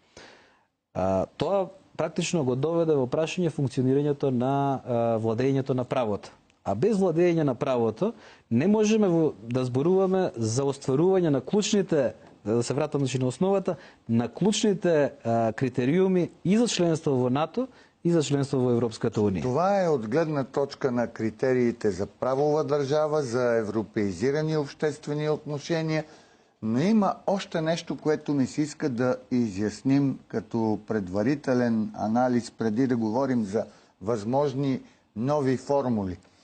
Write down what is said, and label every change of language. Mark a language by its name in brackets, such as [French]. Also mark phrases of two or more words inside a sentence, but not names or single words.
[Macedonian] Тоа практично го доведе во прашање функционирањето на владењето на правото. А без владење на правото не можеме да зборуваме за остварување на клучните, да се вратам на основата, на клучните критериуми и за членство во НАТО и за членство во Европската унија. [Bulgarian] Това е от гледна точка на критериите за правова държава, за европеизирани обществени отношения, но има още нещо, което ми се иска да изясним като предварителен анализ, преди да говорим за възможни нови формули.